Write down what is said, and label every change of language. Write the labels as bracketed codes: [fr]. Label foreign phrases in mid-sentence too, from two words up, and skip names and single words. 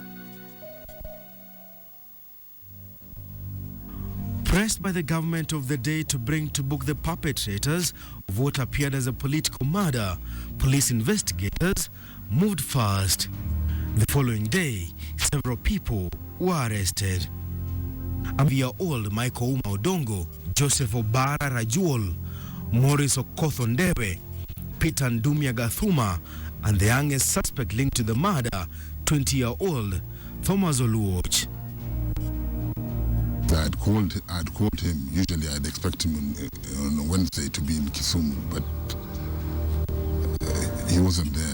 [en] Pressed by the government of the day to bring to book the perpetrators of what appeared as a political murder, police investigators moved fast. The following day, several people were arrested. A year-old Michael Uma Odongo, Joseph Obara Rajuol, Morris Okothondewe, Peter Ndumia Gathuma, and the youngest suspect linked to the murder, 20-year-old Thomas Oluoch. I'd called him. Usually I'd expect him on Wednesday to be in Kisumu, but he wasn't there.